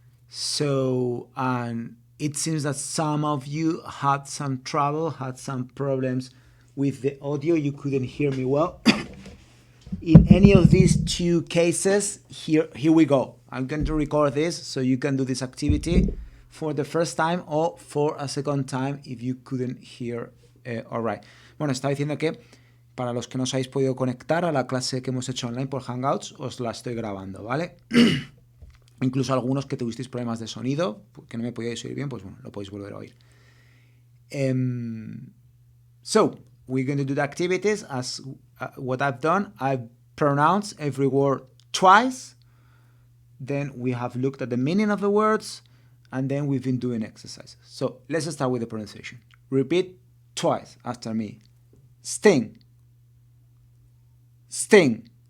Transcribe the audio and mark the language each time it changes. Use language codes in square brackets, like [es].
[en] So, and it seems that some of you had some trouble, had some problems with the audio. You couldn't hear me well. In any of these two cases, here we go. I'm going to record this so you can do this activity for the first time or for a second time if you couldn't hear all right. [es] Bueno, estaba diciendo que para los que no os habéis podido conectar a la clase que hemos hecho online por Hangouts, os la estoy grabando, ¿vale? Incluso algunos que tuvisteis problemas de sonido, que no me podíais oír bien, pues bueno, lo podéis volver a oír. [en] So, we're going to do the activities as what I've done. I've pronounced every word twice. Then we have looked at the meaning of the words. And then we've been doing exercises. So let's start with the pronunciation. Repeat twice after me. Sting. Sting.